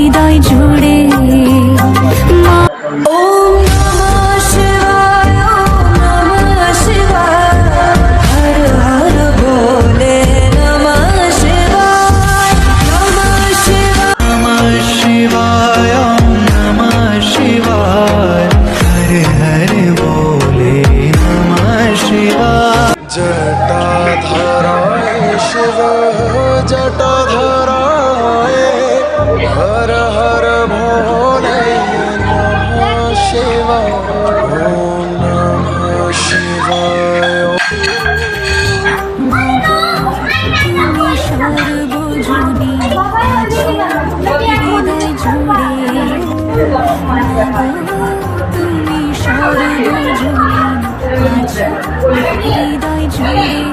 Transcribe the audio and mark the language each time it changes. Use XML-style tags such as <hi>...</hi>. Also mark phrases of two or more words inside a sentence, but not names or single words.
<bn>হৃদয় জুড়ে</bn> <sa>ওম নমঃ শিবায় ওম নমঃ শিবায় হর হর ভোলে নমঃ শিবায় নমঃ শিবায় नमः शिवाय हर हर बोले नमः शिवाय जटाधराय शिव जटाधराय हर हर भोले नमः शिवाय ओम नमः शिवाय</sa> <bn>তুমি সর্বজনী আছো হৃদয় জুড়ে তুমি সর্বজনী আছো হৃদয় জুড়ে</bn>